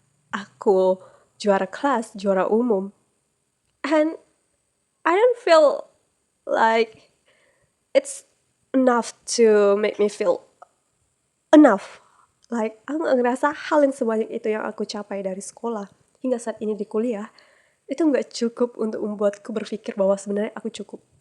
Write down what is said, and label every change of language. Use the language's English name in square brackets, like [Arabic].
[Indonesian] Aku juara kelas, juara umum. [English] And I don't feel like it's enough to make me feel enough. [Indonesian] Aku gak ngerasa hal yang sebanyak itu yang aku capai dari sekolah hingga saat ini di kuliah itu gak cukup untuk membuatku berpikir bahwa sebenarnya aku cukup.